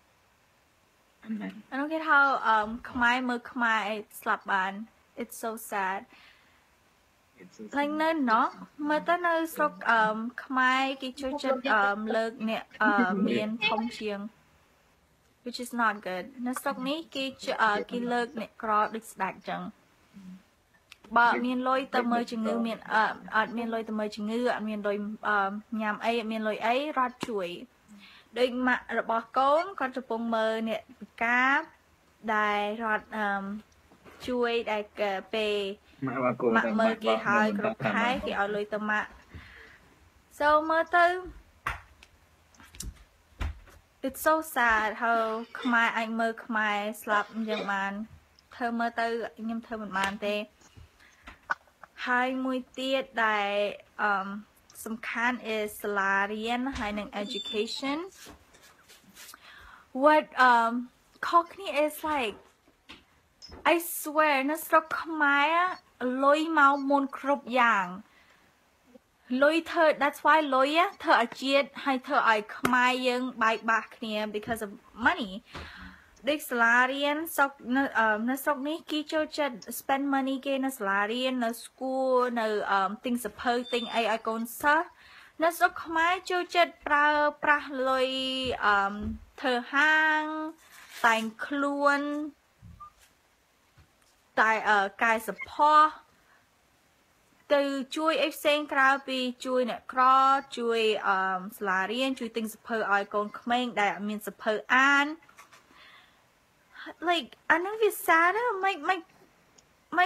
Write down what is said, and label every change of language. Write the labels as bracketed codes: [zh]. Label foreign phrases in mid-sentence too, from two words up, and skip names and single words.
[km] គេថាខ្មែរមើលខ្មែរស្លាប់បាន [en] it's so sad [km] តែនៅណោះមើលទៅនៅស្រុកខ្មែរគេជួយចិត្តលើកអ្នក មានធំជាង [en] which is not good [km] នៅស្រុកនេះគេលើកអ្នកក្រដូចស្ដេចចឹងបើមានលុយទៅមើលជំងឺមានអត់មានលុយទៅមើលជំងឺអត់មានលុយញ៉ាំអីអត់មានលុយអីរត់ជួយដូចម៉ាក់របស់កូនគាត់កំពុងមើលអ្នកពិការដែលរត់ជួយដែលពេលម៉ាក់មើលគេហើយគ្រប់ខែគេឲ្យលុយទៅម៉ាក់ so មើលទៅ [en] it's so sad how [km] ខ្មែរអាចមើលខ្មែរស្លាប់អញ្ចឹងបានធ្វើមើលទៅខ្ញុំធ្វើមិនបានទេហើយមួយទៀតដែលសំខាន់ is សាលារៀនហើយនឹង education what ខុសគ្នា [en] is like I swear [km] នៅស្រុកខ្មែរលុយមកមុនគ្រប់យ៉ាងលុយធ្វើ [en] that's why [km] លុយធ្វើឲ្យជាតិហើយធ្វើឲ្យខ្មែរយើងបែកបាក់គ្នា [en] because of money [km] ដូចសាលារៀននៅស្រុកនេះគេចូលចិត្ត [en] spend money [km] គេនៅសាលារៀននៅ school នៅទិញសភៅទិញអីឲ្យកូនសិស្សនៅស្រុកខ្មែរចូលចិត្តប្រើប្រាស់លុយធ្វើហាងតែងខ្លួន តែកែសម្ផស្សទៅជួយអីផ្សេងក្រៅពីជួយអ្នកក្រជួយសាលារៀនជួយទិញសភៅឲ្យកូនក្មេងដែលអត់មានសភៅអានlike អានឹងវាសារមិន